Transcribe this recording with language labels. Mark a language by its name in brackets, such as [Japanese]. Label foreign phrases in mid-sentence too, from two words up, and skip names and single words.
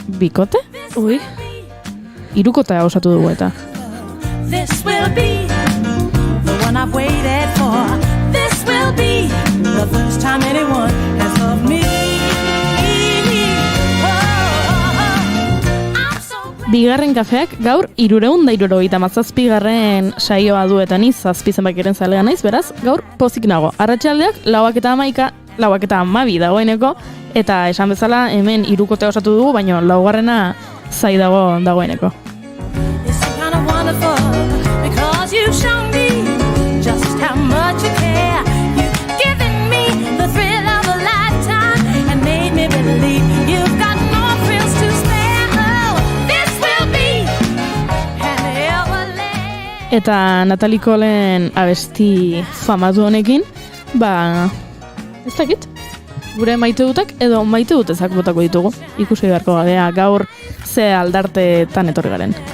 [Basque] Bikote? Ui. Hirukotea osatu dugu eta. [English] This will be the one I've waited for. This will be the first time anyone has loved me. [Basque] Bigarren kafeak gaur 377 saioa du eta ni 7 zenbakiren zalea naiz, beraz, gaur pozik nago. Arratsaldeak 4:11, 4:12 dagoeneko, eta esan bezala hemen 3 kotea osatu dugu, baina 4. zai dagoeneko. [English] It's kind of wonderful because you show me just how much you care. You've given me the thrill of a lifetime and made me believe you've got more thrills to spare. [Basque] Eta Natalie Colen abesti famatu honekin, ez dakit, gure maite dutak edo maite dutezak botako ditugu. Ikusi beharko gabea gaur ze aldartetan etorri garen.